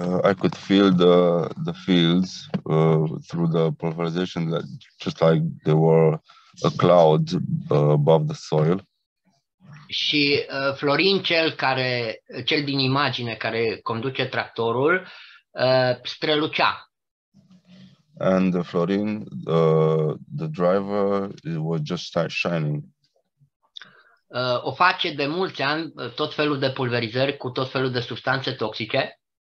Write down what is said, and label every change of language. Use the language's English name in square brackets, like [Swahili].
[English] I could feel the fields through the pulverization, just like they were a cloud above the soil. [Romanian] Și Florin, cel din imagine care conduce tractorul, strălucea. [English] And Florin, the driver, it was just shining. [Romanian] O face de mulți ani, tot felul de pulverizări cu tot felul de substanțe toxice.